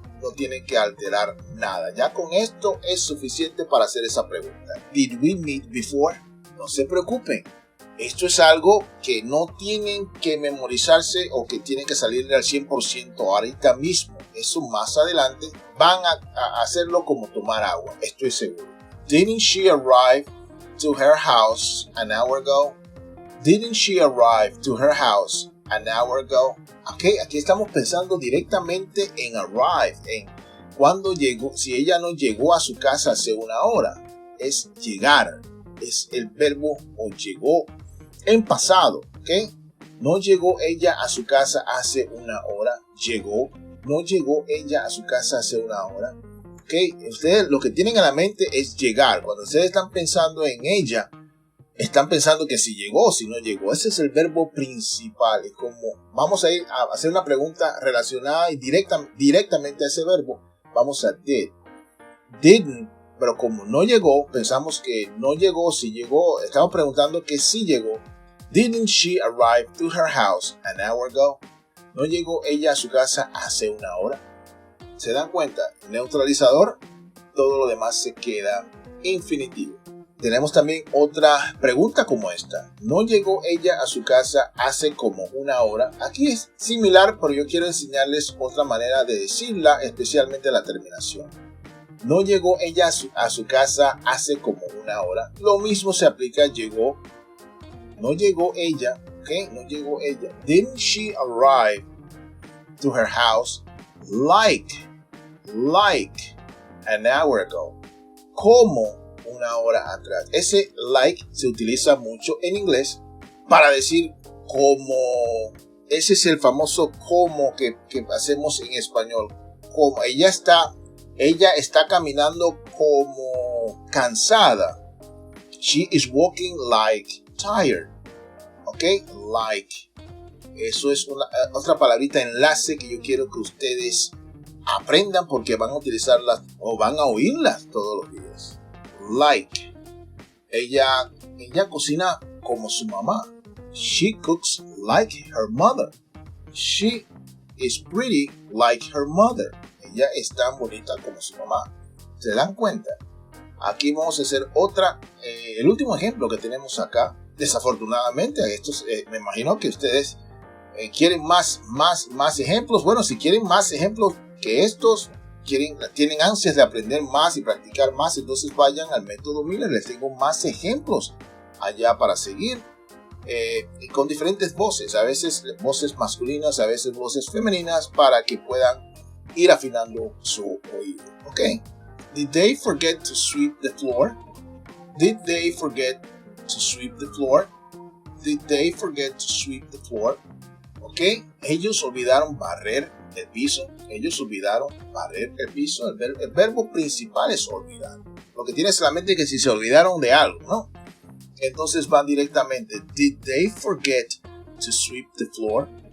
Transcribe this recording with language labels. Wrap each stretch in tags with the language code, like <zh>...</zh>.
<es>No tienen que alterar nada. Ya con esto es suficiente para hacer esa pregunta.</es> <en>Did we meet before?</en> <es>No se preocupen. Esto es algo que no tienen que memorizarse o que tienen que salirle al 100% ahorita mismo. Eso más adelante van a hacerlo como tomar agua. Estoy seguro.</es> <en>Didn't she arrive to her house an hour ago? Didn't she arrive to her house an hour ago?</en> <es>Okay, aquí estamos pensando directamente en arrive, en cuando llegó. Si ella no llegó a su casa hace una hora, es llegar. Es el verbo o llegó en pasado, ¿ok? No llegó ella a su casa hace una hora, llegó. No llegó ella a su casa hace una hora, ¿ok? Ustedes lo que tienen en la mente es llegar. Cuando ustedes están pensando en ella, están pensando que si llegó o si no llegó. Ese es el verbo principal. Es como vamos a ir a hacer una pregunta relacionada y directamente a ese verbo. Vamos a did. Didn't. Pero como no llegó, pensamos que no llegó. Si llegó, estamos preguntando que sí llegó.</es> <en>Didn't she arrive to her house an hour ago?</en> <es>¿No llegó ella a su casa hace una hora? ¿Se dan cuenta? Neutralizador, todo lo demás se queda infinitivo. Tenemos también otra pregunta como esta. ¿No llegó ella a su casa hace como una hora? Aquí es similar, pero yo quiero enseñarles otra manera de decirla, especialmente la terminación. No llegó ella a su casa hace como una hora. Lo mismo se aplica llegó. No llegó ella. ¿Ok? No llegó ella.</es> <en>Didn't she arrive to her house like an hour ago?</en> <es>Como una hora atrás. Ese like se utiliza mucho en inglés para decir como. Ese es el famoso como que hacemos en español. Como ella está caminando como cansada.</es> <en>She is walking like tired.</en> <es>¿Ok? Like. Eso es otra palabrita enlace que yo quiero que ustedes aprendan porque van a utilizarlas o van a oírlas todos los días. Like. Ella cocina como su mamá.</es> <en>She cooks like her mother. She is pretty like her mother.</en> <es>Ella es tan bonita como su mamá. ¿Se dan cuenta? Aquí vamos a hacer el último ejemplo que tenemos acá. Desafortunadamente, me imagino que ustedes quieren más ejemplos. Bueno, si quieren más ejemplos que estos, tienen ansias de aprender más y practicar más, entonces vayan al método Miller. Les tengo más ejemplos allá para seguir. Con diferentes voces, a veces voces masculinas, a veces voces femeninas, para que puedan ir afinando su oído. ¿Ok?</es> <en>Did they forget to sweep the floor? Did they forget to sweep the floor? Did they forget to sweep the floor?</en> <es>¿Ok? Ellos olvidaron barrer el piso. Ellos olvidaron barrer el piso. El verbo principal es olvidar. Lo que tienes en la mente es que si se olvidaron de algo, ¿no? Entonces van directamente.</es> <en>Did they forget to sweep the floor?</en>